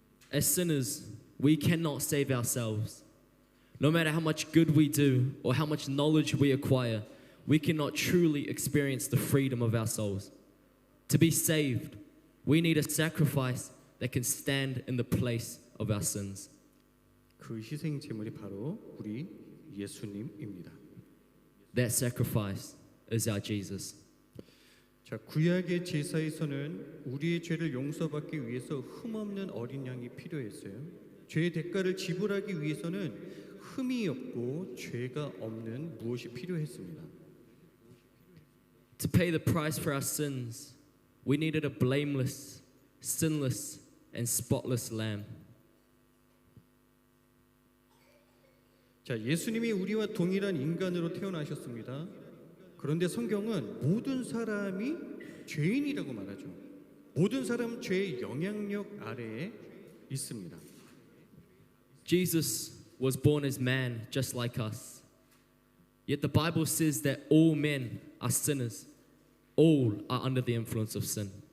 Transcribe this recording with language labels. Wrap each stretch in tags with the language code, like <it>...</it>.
<en>As sinners, we cannot save ourselves. No matter how much good we do or how much knowledge we acquire, we cannot truly experience the freedom of our souls. To be saved, we need a sacrifice that can stand in the place of our sins.</en> <ko>그 희생 제물이 바로 우리 예수님입니다.</ko> <en>That sacrifice is our Jesus.</en> <ko>자, 구약의 제사에서는 우리의 죄를 용서받기 위해서 흠없는 어린 양이 필요했어요. 죄의 대가를 지불하기 위해서는 흠이 없고 죄가 없는 무엇이 필요했습니다.</ko> <en>To pay the price for our sins, we needed a blameless, sinless, and spotless lamb.</en> <ko>자, 예수님이 우리와 동일한 인간으로 태어나셨습니다. 그런데 성경은 모든 사람이 죄인이라고 말하죠. 모든 사람은 죄의 영향력 아래에 있습니다.</ko> <en>Jesus was born as man just like us. Yet the Bible says that all men are sinners. All are under the influence of sin.</en>